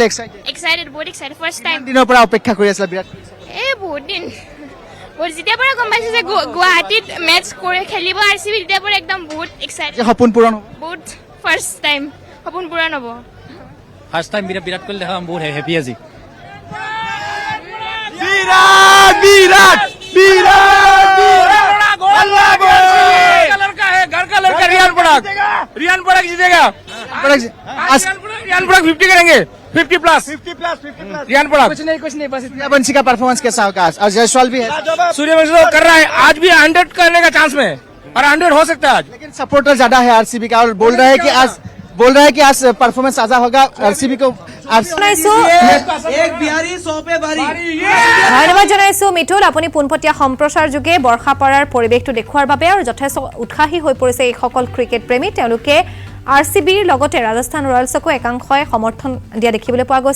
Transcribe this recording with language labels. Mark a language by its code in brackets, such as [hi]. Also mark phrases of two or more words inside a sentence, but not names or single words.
[as] বহুত [en] excited first time. [as] দিনৰ পৰা অপেক্ষা কৰি আছিলে বিৰাট কোহলী। বহুত দিন যেতিয়াৰ পৰা গম পাইছো যে গুৱাহাটীত মেটচ খেলিব RCB, তেতিয়াৰ পৰা একদম বহুত এক্সাইটেড। সপোন পূৰণ হ'ব। বহুত [en] first time [as] সপোন পূৰণ হ'ব। [en] first time [as] বিৰাট কোহলি দেখা বহুত হেপী আজি। [hi] रियान पराग जीतेगा। रियान पराग 50 करेंगे, 50+ रियान पराग। कुछ नहीं बस इतना। सूर्यवंशी का परफॉर्मेंस कैसा होगा आज? और जायसवाल भी है, सूर्यवंशी तो कर रहा है, आज भी 100 करने का चांस में, और 100 हो सकता है आज। लेकिन सपोर्टर ज्यादा है RCB का, और बोल रहा है कि आज परफॉर्मेंस आजा होगा RCB को। [as] ধন্যবাদ জনাইছো মিঠুল, আপুনি পোনপটীয়া সম্প্ৰচাৰ যোগে বৰ্ষাপাৰাৰ পৰিৱেশটো দেখুৱাৰ বাবে, আৰু যথেষ্ট উৎসাহী হৈ পৰিছে এইসকল ক্ৰিকেট প্ৰেমী। তেওঁলোকে RCBৰ লগতে ৰাজস্থান ৰয়েলছকো একাংশই সমৰ্থন দিয়া দেখিবলৈ পোৱা গৈছে।